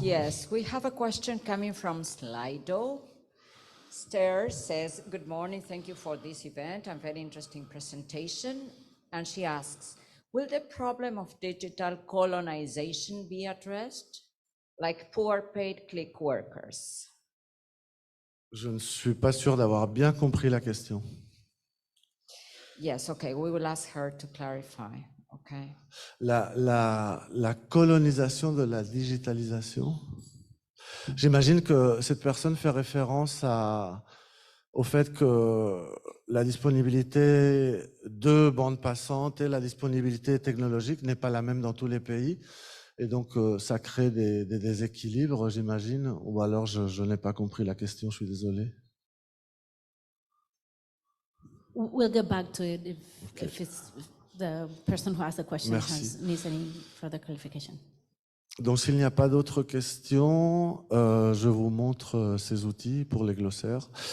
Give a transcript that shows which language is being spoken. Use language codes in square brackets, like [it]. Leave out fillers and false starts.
[en] yes, we have a question coming from Slido. Esther says, good morning, thank you for this event and very interesting presentation. And she asks, will the problem of digital colonization be addressed, like poor paid click workers? [fr] Je ne suis pas sûr d'avoir bien compris la question. [en] Yes, okay, we will ask her to clarify, okay. [fr] La colonisation de la digitalisation. J'imagine que cette personne fait référence au fait que la disponibilité de bandes passantes et la disponibilité technologique n'est pas la même dans tous les pays. Et donc, ça crée des déséquilibres, j'imagine. Ou alors, je n'ai pas compris la question, je suis désolé. [en] We'll get back to it if the person who asked the question [fr] Merci. [en] needs any further clarification. [fr] Donc, s'il n'y a pas d'autres questions, je vous montre ces outils pour les glossaires.